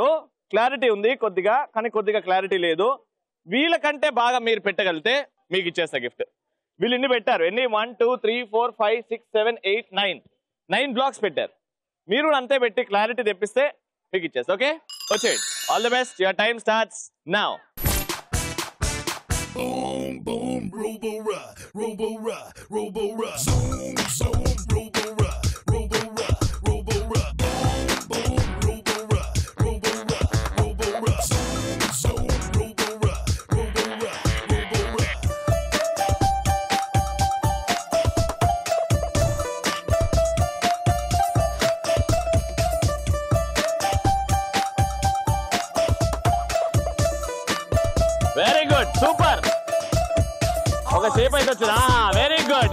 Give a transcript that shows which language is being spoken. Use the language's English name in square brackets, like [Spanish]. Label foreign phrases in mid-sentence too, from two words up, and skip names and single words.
[Telugu] క్లారిటీ ఉంది కొద్దిగా, కానీ కొద్దిగా క్లారిటీ లేదు. వీళ్ళకంటే బాగా మీరు పెట్టగలిగితే మీకు ఇచ్చేస్తా గిఫ్ట్. వీళ్ళు ఎన్ని పెట్టారు? ఎన్ని? 1 2 3 4 5 6 7 8 9 బ్లాక్స్ పెట్టారు. మీరు కూడా అంతే పెట్టి క్లారిటీ తెప్పిస్తే మీకు ఇచ్చేస్తా. ఓకే, వచ్చేయండి. [English] All the best. Your time starts now. Boom, boom, robo-ra, robo-ra, robo-ra. Zoom, zoom, robo-ra, robo-ra, robo-ra. Boom, boom, robo-ra, robo-ra, robo-ra. Zoom, zoom, robo-ra, robo-ra, robo-ra. Very good, super. [Telugu] ఒక షేప్ అయితే వచ్చింది. [English] very good.